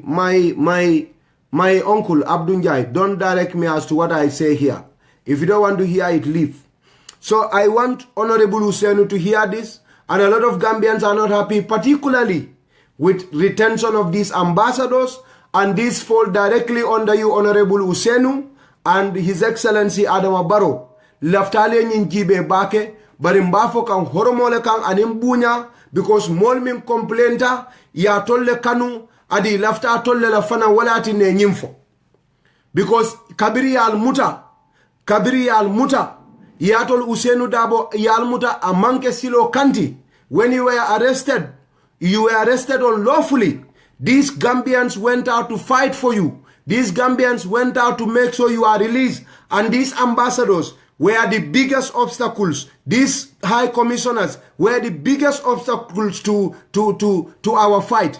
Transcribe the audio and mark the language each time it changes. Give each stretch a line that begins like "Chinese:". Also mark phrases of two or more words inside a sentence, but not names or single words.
English: My uncle Abdunjai, don't direct me as to what I say here. If you don't want to hear it, leave. So I want Honorable Ousainou to hear this, and a lot of Gambians are not happy, particularly with retention of these ambassadors, and this fall directly under you, Honorable Ousainou, and His Excellency Adama Barrow.
Mandingo: Laftale nyinjibe bake, barimbafo kan horomole kan animbunya, because mol min complainta, ya tolle kanu, adi lafta tolle la fana walati ne nyimfo. Because kabiri ya almuta, yatol Ousainou Darboe ya almuta amanke silo kanti.
English: When you were arrested unlawfully. These Gambians went out to fight for you. These Gambians went out to make sure you are released. And these ambassadors were the biggest obstacles. These high commissioners were the biggest obstacles to our fight.